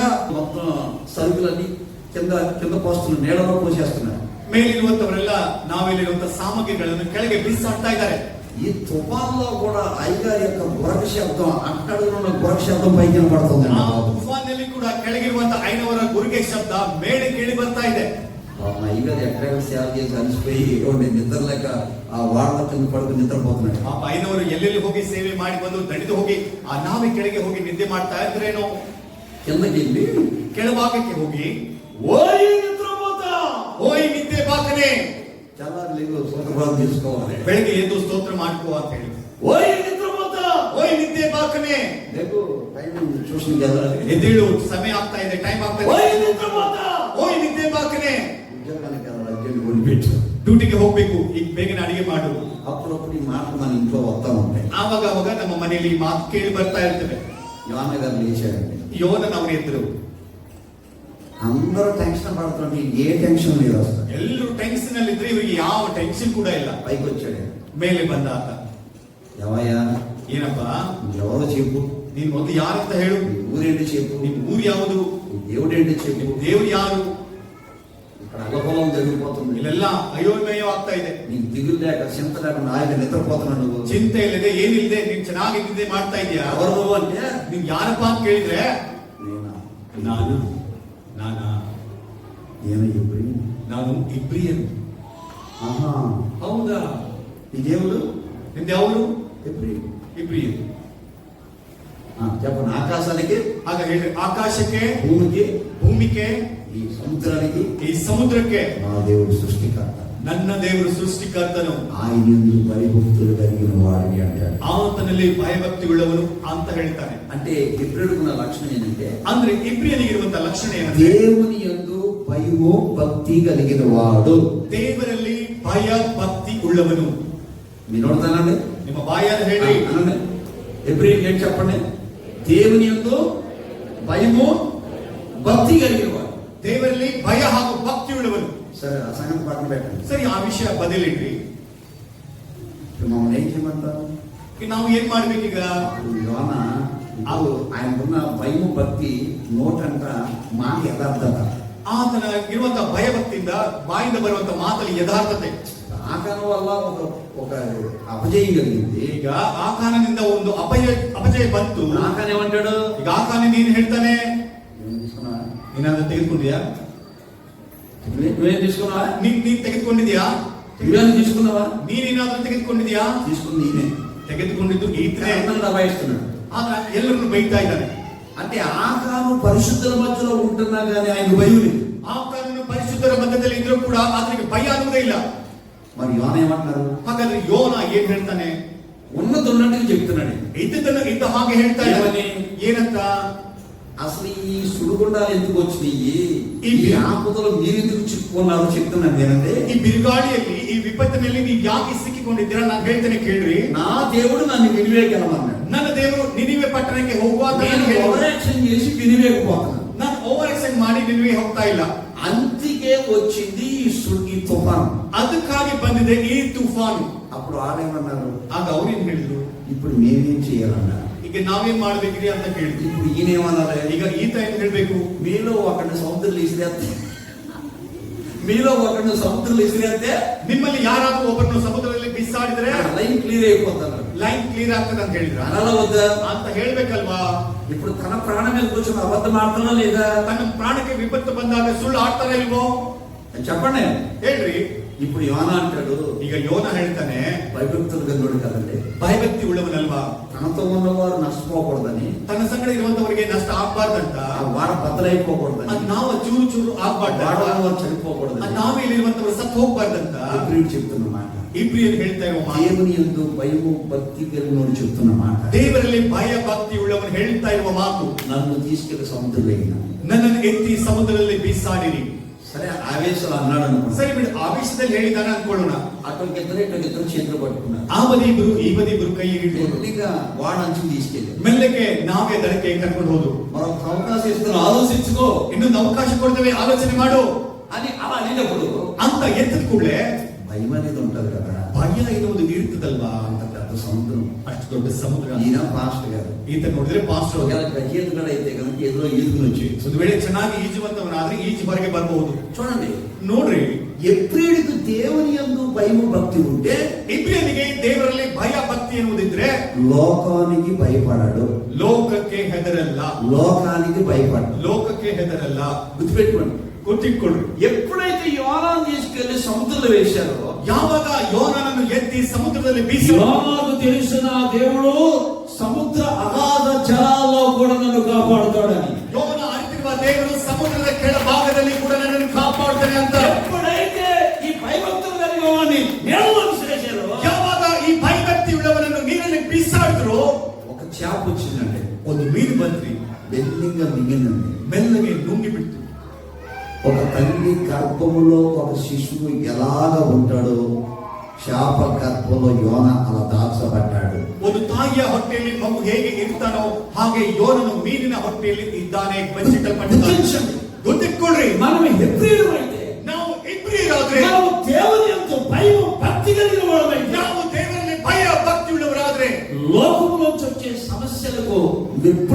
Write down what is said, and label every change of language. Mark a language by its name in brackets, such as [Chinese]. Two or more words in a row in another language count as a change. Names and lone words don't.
[Telugu] మొత్తం సరుకులన్నీ కింద కింద పోస్తున్న నీళ్ళలో పోసేస్తున్నారు. [Kannada] ಮೇಲಿರುವಂತವರೆಲ್ಲ ನಾವೇಲಿರುವಂತ ಸಾಮಗ್ರಿಗಳನ್ನು ಕೆಳಗೆ ಬಿಸಾಡ್ತಾ ಇದ್ದಾರೆ. [Telugu] ఈ తుఫాన్లో కూడా అయ్యగారి యొక్క గురక శబ్దం, అట్టడుగున గురక శబ్దం పైకి వినపడుతుంది. [Kannada] ಆ ತುಫಾನ್ನಲ್ಲಿ ಕೂಡ ಕೆಳಗಿರುವಂತ ಐನವರ ಗುರಿಗೆ ಶಬ್ದ ಮೇಲೆ ಕೇಳಿ ಬರ್ತಾ ಇದೆ. [Telugu] అయ్యగారు ఎక్కడెక్కడ సేవ చేసి అలసిపోయి నిద్ర లేక ఆ వాడల కింద పడుకుని నిద్రపోతున్నాడు. [Kannada] ಆ ಐನವರು ಎಲ್ಲೆಲ್ಲಿ ಹೋಗಿ ಸೇವೆ ಮಾಡಿ ಬಂದು ದಣಿದು ಹೋಗಿ ಆ ನಾವೇ ಕೆಳಗೆ ಹೋಗಿ ನಿದ್ದೆ ಮಾಡ್ತಾ ಇದ್ರೇನೋ, [Telugu] కిందకి వెళ్ళి [Kannada] ಕೆಳಭಾಗಕ್ಕೆ ಹೋಗಿ [Telugu] ఓయ్ నిద్రపోతా, [Kannada] ಓಯ್ ನಿದ್ದೆ ಬಾಕನೆ, [Telugu] తెల్లారు సూత్రపాలు తీసుకోవాలి, [Kannada] ಬೆಳಗ್ಗೆ ಎದ್ದು ಸ್ತೋತ್ರ ಮಾಡ್ಕೋ ಅಂತ ಹೇಳಿ, [Telugu] ఓయ్ నిద్రపోతా, [Kannada] ಓಯ್ ನಿದ್ದೆ ಬಾಕನೆ, [Telugu] రేపు [English] time tuition [Telugu] వెళ్ళాలి, [Kannada] ಎದ್ದೇಳು ಸಮಯ ಆಗ್ತಾ ಇದೆ, ಟೈಮ್ ಆಗ್ತಾ [Telugu] ఓయ్ [Kannada] ಇದೆ, [Telugu] నిద్రపోతా, [Kannada] ಓಯ್ ನಿದ್ದೆ ಬಾಕನೆ, [Telugu] ఉద్యోగానికి వెళ్ళాలి, అర్జెంట్ కొనిపెట్టు. [Kannada] ಡ್ಯೂಟಿಗೆ ಹೋಗ್ಬೇಕು, ಈಗ ಬೇಗನೆ ಅಡಿಗೆ ಮಾಡು. [Telugu] అప్పుడప్పుడు ఈ మాటలు మన ఇంట్లో వస్తా ఉంటాయి. [Kannada] ಆವಾಗ ಅವಾಗ ನಮ್ಮ ಮನೆಯಲ್ಲಿ ಈ ಮಾತು ಕೇಳಿ ಬರ್ತಾ ಇರ್ತವೆ. [Telugu] యోన గారు లేచారండి. [Kannada] ಯೋನನವರು ಎದ್ರು, [Telugu] అందరూ టెన్షన్ పడుతుంటే ఏ టెన్షన్ లేదు అసలు. [Kannada] ಎಲ್ಲರೂ ಟೆನ್ಷನ್ ಅಲ್ಲಿ ಇದ್ರೆ ಇವರಿಗೆ ಯಾವ ಟೆನ್ಷನ್ ಕೂಡ ಇಲ್ಲ. [Telugu] పైకి వచ్చాడు, [Kannada] ಮೇಲೆ ಬಂದ ಆತ, [Telugu] ఎవయ్యా [Kannada] ಏನಪ್ಪಾ [Telugu] ఎవరో చెప్పు, [Kannada] ನೀನ್ ಮೊದಲು ಯಾರಂತ ಹೇಳು. [Telugu] నీ ఊరేంటి చెప్పు, [Kannada] ನಿಮ್ ಊರು ಯಾವುದು, [Telugu] నీ దేవుడేంటి చెప్పు. [Kannada] ದೇವ್ರು ಯಾರು. [Telugu] ఇక్కడ అల్లకొలం జరిగిపోతుంది. [Kannada] ಇಲ್ಲೆಲ್ಲ ಅಯೋಮಯ ಆಗ್ತಾ ಇದೆ. [Telugu] నీకు దిగులు లేక చింత లేకుండా ఆయన నిద్రపోతున్నాడు నువ్వు. [Kannada] ಚಿಂತೆ ಇಲ್ಲದೆ ಏನಿಲ್ಲದೆ ನೀನ್ ಚೆನ್ನಾಗಿ ನಿದ್ದೆ ಮಾಡ್ತಾ ಇದೀಯಾ. [Telugu] ఎవరు నువ్వు అంటే [Kannada] ನೀನ್ ಯಾರಪ್ಪ ಅಂತ ಕೇಳಿದ್ರೆ [Telugu] నేనా, [Kannada] ನಾನಾ [Telugu] నేను ఇప్పుడు [Kannada] ನಾನು ಇಬ್ರಿಯನು. [Telugu] ఆహా, [Kannada] ಹೌದಾ. [Telugu] ఈ దేవుడు [Kannada] ನಿಮ್ದು ಯಾವುದು. [Telugu] ఎప్పుడు [Kannada] ಇಬ್ರಿಯನು. [Telugu] చెప్పండి. ఆకాశానికి, [Kannada] ಆಗ ಹೇಳಿ, ಆಕಾಶಕ್ಕೆ, [Telugu] భూమికి, [Kannada] ಭೂಮಿಗೆ, [Telugu] ఈ సముద్రానికి [Kannada] ಈ ಸಮುದ್ರಕ್ಕೆ [Telugu] నా దేవుడు సృష్టికర్త. [Kannada] ನನ್ನ ದೇವರು ಸೃಷ್ಟಿಕರ್ತನು. [Telugu] ఆయన యందు భయభక్తులు కలిగిన వాడిని అంటాడు. [Kannada] ಆತನಲ್ಲಿ ಭಯಭಕ್ತಿಯುಳ್ಳವನು ಅಂತ ಹೇಳ್ತಾನೆ. [Telugu] అంటే ఇబ్రియుడుకున్న లక్షణం ఏంటంటే, [Kannada] ಅಂದ್ರೆ ಇಬ್ರಿಯನಿಗಿರುವಂತಹ ಲಕ್ಷಣ ಏನಂದ್ರೆ [Telugu] దేవుని యందు భయము భక్తి కలిగిన వాడు. [Kannada] ದೇವರಲ್ಲಿ ಭಯ ಭಕ್ತಿ ಉಳ್ಳವನು. [Telugu] మీరు నోడతానండి, [Kannada] ನಿಮ್ಮ ಬಾಯಾರ ಹೇಳಿ. [Telugu] అనండి. ఎబ్రియుడు ఏంటి చెప్పండి. దేవుని యందు భయము భక్తి కలిగిన వాడు. [Kannada] ದೇವರಲ್ಲಿ ಭಯ ಹಾಗೂ ಭಕ್ತಿ ಉಳ್ಳವನು. [Telugu] సరే, ఆ సంగతి పక్కన పెట్టండి. [Kannada] ಸರಿ, ಆ ವಿಷಯ ಬದಲಿಡ್ರಿ. [Telugu] ఇప్పుడు మమ్మల్ని ఏం చేయమంటారు? [Kannada] ನಾವು ಏನ್ ಮಾಡ್ಬೇಕೀಗ. [Telugu] యోన ఆయనకున్న భయము భక్తి నోటంట మాట యథార్థత. [Kannada] ಆತನ ಇರುವಂತಹ ಭಯಭಕ್ತಿಯಿಂದ ಬಾಯಿಂದ ಬರುವಂತಹ ಮಾತಲ್ಲಿ ಯಥಾರ್ಥತೆ. [Telugu] ఆకారం వల్ల ఒక అపజయం కలిగింది. [Kannada] ಈಗ ಆಕಾನದಿಂದ ಒಂದು ಅಪಜಯ ಬಂತು. [Telugu] ఆకాన్ ఏమంటాడు? [Kannada] ಈಗ ಆಕಾನ ನೀನ್ ಹೇಳ್ತಾನೆ, [Telugu] ఏం తీసుకున్నావా? [Kannada] ನೀನಾದ್ರೂ ತೆಗೆದುಕೊಂಡಿದ್ಯಾ. [Telugu] నువ్వేం తీసుకున్నావా? [Kannada] ನೀನ್ ತೆಗೆದುಕೊಂಡಿದ್ಯಾ. [Telugu] నువ్వేం తీసుకున్నావా? [Kannada] ನೀನೇನಾದ್ರೂ ತೆಗೆದುಕೊಂಡಿದ್ಯಾ. [Telugu] తీసుకుంది ఈయనే. [Kannada] ತೆಗೆದುಕೊಂಡಿದ್ದು ಈತನೇ. [Telugu] అందరిని దబాయిస్తున్నాడు. [Kannada] ಆಗ ಎಲ್ಲರನ್ನು ಬೈತಾ ಇದ್ದಾನೆ. [Telugu] అంటే ఆకాను పరిశుద్ధుల మధ్యలో ఉంటున్నా కానీ ఆయన భయం లేదు. [Kannada] ಆಕಾನನು ಪರಿಶುದ್ಧರ ಮಧ್ಯದಲ್ಲಿ ಇದ್ರೂ ಕೂಡ ಆತನಿಗೆ ಭಯ ಅನ್ನುವುದೇ ಇಲ್ಲ. [Telugu] మరి యోన ఏమంటున్నారు? [Kannada] ಹಾಗಾದ್ರೆ ಯೋನ ಏನ್ ಹೇಳ್ತಾನೆ. [Telugu] ఉన్నది ఉన్నట్టుగా చెప్తున్నాడు. [Kannada] ಇದ್ದದನ್ನು ಇದ್ದ ಹಾಗೆ ಹೇಳ್ತಾ ಇದ್ದಾನೆ. ಏನಂತ. [Telugu] అసలు ఈ సుడిగుండాలు ఎందుకు వచ్చినాయి, ఈ ఈ ఆపదలు మీరెందుకు చిక్కుకున్నారో చెప్తున్నాను నేనంటే. [Kannada] ಈ ಬಿರುಗಾಳಿಯಲ್ಲಿ ಈ ವಿಪತ್ತಿನಲ್ಲಿ ನೀವು ಯಾಕೆ ಸಿಕ್ಕಿಕೊಂಡಿದ್ದೀರಾ ನಾನು ಹೇಳ್ತೇನೆ ಕೇಳ್ರಿ. [Telugu] నా దేవుడు నన్ను వినివేకెళ్ళమన్నాడు. [Kannada] ನನ್ನ ದೇವರು ನಿನಿವೆ ಪಟ್ಟಣಕ್ಕೆ ಹೋಗುವಾಗ [Telugu] నేను ఓవరాక్షన్ చేసి వినివేకపోతున్నాను. [Kannada] ನಾನು [English] over action [Kannada] ಮಾಡಿ ನಿನಿವೆ ಹೋಗ್ತಾ ಇಲ್ಲ. [Telugu] అందుకే వచ్చింది ఈ తుఫాను. [Kannada] ಅದಕ್ಕಾಗಿ ಬಂದಿದೆ ಈ ತುಫಾನು. [Telugu] అప్పుడు ఆడేమన్నారు? [Kannada] ಆಗ ಅವ್ರೇನ್ ಹೇಳಿದ್ರು. [Telugu] ఇప్పుడు మేమేం చేయాలన్నారు? [Kannada] ಈಗ ನಾವೇನ್ ಮಾಡ್ಬೇಕ್ರಿ ಅಂತ ಕೇಳಿದ್ವಿ. [Telugu] ఇప్పుడు ఈయనేమన్నారు? [Kannada] ಈಗ ಈತ ಏನ್ ಹೇಳ್ಬೇಕು. [Telugu] మీలో ఒకరిని సముద్రంలో ఇసిరేస్తే, మీలో ఒకరిని సముద్రంలో ఇసిరేస్తే [Kannada] ನಿಮ್ಮಲ್ಲಿ ಯಾರಾದ್ರೂ ಒಬ್ಬರನ್ನು ಸಮುದ್ರದಲ್ಲಿ ಬಿಸಾಡಿದ್ರೆ [English] line clear [Telugu] అయిపోతారు. [English] line clear [Kannada] ಆಗ್ತದೆ ಅಂತ ಹೇಳಿದ್ರ. [Telugu] అనాల వద్దా [Kannada] ಅಂತ ಹೇಳ್ಬೇಕಲ್ವಾ. [Telugu] ఇప్పుడు తన ప్రాణం మీద కూర్చొని అబద్ధం ఆడుతున్నా లేదా? [Kannada] ತನ್ನ ಪ್ರಾಣಕ್ಕೆ ವಿಪತ್ತು ಬಂದಾಗ ಸುಳ್ಳು ಆಡ್ತಾರ ಇಲ್ವೋ [Telugu] చెప్పండి. [Kannada] ಹೇಳ್ರಿ. [Telugu] ఇప్పుడు యోన అంటాడు, [Kannada] ಈಗ ಯೋನ ಹೇಳ್ತಾನೆ, [Telugu] భయభక్తులు కలిగినోడు కదండి. [Kannada] ಭಯಭಕ್ತಿ ಉಳ್ಳವನಲ್ವಾ. [Telugu] తనతో ఉన్నవారు నష్టపోకూడదని, [Kannada] ತನ್ನ ಸಂಗಡ ಇರುವಂತವರಿಗೆ ನಷ್ಟ ಆಗ್ಬಾರ್ದಂತ, [Telugu] ఆ వాడ బద్దలైపోకూడదని, [Kannada] ಅದ್ ನಾವು ಚೂರು ಚೂರು ಆಗ್ಬಾರ್ದ, [Telugu] వాడవారు చనిపోకూడదని [Kannada] ಅದ್ ನಾವೇ ಇರುವಂತವರು ಸತ್ತು ಹೋಗ್ಬಾರ್ದಂತ [Telugu] ఇబ్రియుడు చెప్తున్న మాట. [Kannada] ಇಬ್ರಿಯರು ಹೇಳ್ತಾ ಇರೋ ಮಾತು. [Telugu] దేవుని యందు భయము భక్తి కలిగినోడు చెప్తున్న మాట. [Kannada] ದೇವರಲ್ಲಿ ಭಯ ಭಕ್ತಿ ಉಳ್ಳವನು ಹೇಳ್ತಾ ಇರುವ ಮಾತು. [Telugu] నన్ను తీసుకెళ్లి సముద్రంలో [Kannada] ನನ್ನನ್ನು ಎತ್ತಿ ಸಮುದ್ರದಲ್ಲಿ ಬೀಸಾಡಿರಿ. [Telugu] సరే, ఆవేశం అన్నాడు అనుకో. [Kannada] ಸರಿ ಬಿಡು, ಆವೇಶದಲ್ಲಿ ಹೇಳಿದಾನೆ ಅನ್ಕೊಳ್ಳೋಣ. [Telugu] అక్కడికిద్దరు ఇక్కడికిద్దరు చేతులు పట్టుకున్నారు. [Kannada] ಆ ಬದಿ ಇಬ್ರು ಈ ಬದಿ ಇಬ್ರು ಕೈ ಹಿಡಿದು [Telugu] గట్టిగా వాడు అంచు తీసుకెళ్ళి [Kannada] ಮೆಲ್ಲಗೆ ನಾವೇ ದಡಕ್ಕೆ ಕರ್ಕೊಂಡು ಹೋದು. [Telugu] మరొక అవకాశం ఇస్తున్నా, ఆలోచించుకో, [Kannada] ಇನ್ನೊಂದು ಅವಕಾಶ ಕೊಡ್ತೇವೆ, ಆಲೋಚನೆ ಮಾಡು [Telugu] అని అలా అనేటప్పుడు [Kannada] ಅಂತ ಎತ್ತಿದ ಕೂಡಲೇ [Telugu] భయం అనేది ఉంటది కదా. [Kannada] ಭಯ ಎನ್ನುವುದು ಇರ್ತದಲ್ವಾ. [Telugu] అంత పెద్ద సముద్రం, [Kannada] ಅಷ್ಟು ದೊಡ್ಡ ಸಮುದ್ರ. [Telugu] ఈయన పాస్టర్ గారు. [Kannada] ಈತ ನೋಡಿದ್ರೆ ಪಾಸ್ಟರ್. [Telugu] ఒకవేళ గజేతుడు అయితే కనుక ఏదో ఈదుకుని వచ్చి [Kannada] ಒಂದು ವೇಳೆ ಚೆನ್ನಾಗಿ ಈಜುವಂತವನಾದ್ರೆ ಈಜು ಹೊರಗೆ ಬರಬಹುದು. [Telugu] చూడండి, [Kannada] ನೋಡ್ರಿ, [Telugu] ఎప్పుడైతే దేవుని యందు భయము భక్తి ఉంటే [Kannada] ಇಬ್ರಿಯನಿಗೆ ದೇವರಲ್ಲಿ ಭಯ ಭಕ್ತಿ ಎನ್ನುವುದಿದ್ರೆ [Telugu] లోకానికి భయపడాడు, [Kannada] ಲೋಕಕ್ಕೆ ಹೆದರಲ್ಲ. [Telugu] లోకానికి భయపడ్డాడు. [Kannada] ಲೋಕಕ್ಕೆ ಹೆದರಲ್ಲ. [Telugu] గుర్తుపెట్టుకోండి. [Kannada] ಗೊತ್ತಿಟ್ಕೊಳ್ರಿ. [Telugu] ఎప్పుడైతే యోనాను తీసుకెళ్లి సముద్రంలో వేశారో, [Kannada] ಯಾವಾಗ ಯೋನನನ್ನು ಎತ್ತಿ ಸಮುದ್ರದಲ್ಲಿ ಬೀಸಿ, [Telugu] యోనాకు తెలిసిన దేవుడు సముద్ర అగాధ జలాల్లో కూడా నన్ను కాపాడుతాడని. [Kannada] ಯೋನ ಅರಿತಿರುವ ದೇವರು ಸಮುದ್ರದ ಕೆಳ ಭಾಗದಲ್ಲಿ ಕೂಡ ನನ್ನನ್ನು ಕಾಪಾಡ್ತಾನೆ ಅಂತ. [Telugu] ఎప్పుడైతే ఈ భయభక్తులు కలిగిన వాడిని నీళ్ళలో విసిరేశారో, [Kannada] ಯಾವಾಗ ಈ ಭಯಭಕ್ತಿ ಉಳ್ಳವನನ್ನು ನೀರಲ್ಲಿ ಬೀಸಾಡಿದ್ರು, [Telugu] ఒక చేప వచ్చిందంటే [Kannada] ಒಂದು ಮೀನು ಬಂದ್ರಿ, [Telugu] బెల్లింగా మింగిందండి. [Kannada] ಮೆಲ್ಲಗೆ ನುಂಗಿ ಬಿಡ್ತು. [Telugu] ఒక తల్లి గర్భములో ఒక శిశువు ఎలాగ ఉంటాడో, శాప గర్భంలో యోన అలా దాచబడ్డాడు. [Kannada] ಒಂದು ತಾಯಿಯ ಹೊಟ್ಟೆಯಲ್ಲಿ ಮಗು ಹೇಗೆ ಇರ್ತಾನೋ ಹಾಗೆ ಯೋನನು ಮೀನಿನ ಹೊಟ್ಟೆಯಲ್ಲಿ ಇದ್ದಾನೆ, ಬಚ್ಚಿಟ್ಟಲ್ಪಟ್ಟಿದ್ದಾನೆ. ಗೊತ್ತಿಟ್ಕೊಳ್ರಿ, [Telugu] మనం హెబ్రీయులు అయితే, [Kannada] ನಾವು ಇಬ್ರಿಯರಾದ್ರೆ, [Telugu] మనం దేవుని యందు భయం భక్తి కలిగిన వాళ్ళమైతే, [Kannada] ನಾವು ದೇವರಲ್ಲಿ ಭಯ ಭಕ್ತಿ ಉಳ್ಳವರಾದ್ರೆ [Telugu] లోకములో వచ్చే సమస్యలకు